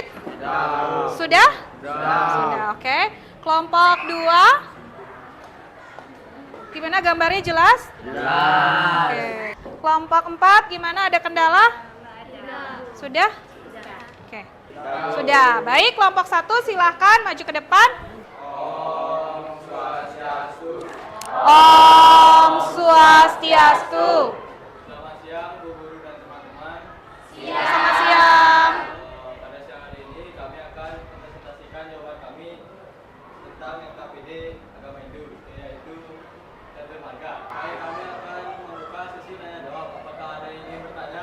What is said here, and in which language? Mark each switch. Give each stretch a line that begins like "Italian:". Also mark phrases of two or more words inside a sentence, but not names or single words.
Indonesian: Sudah? Sudah, oke. Kelompok 2. Gimana gambarnya jelas? Jelas. Oke. Kelompok 4 gimana, ada kendala? Sudah? Oke. Sudah. Baik, kelompok 1 silahkan maju ke depan.
Sanskrit: Om Swastiastu. Om Swastiastu.
Indonesian: Selamat siang Bu Guru dan teman-teman. Selamat siang. Pada siang hari ini kami akan mempresentasikan jawaban kami tentang LKPD Agama Hindu, yaitu catur marga. Baik, kami akan membuka sesi tanya jawab. Apakah ada yang ingin bertanya?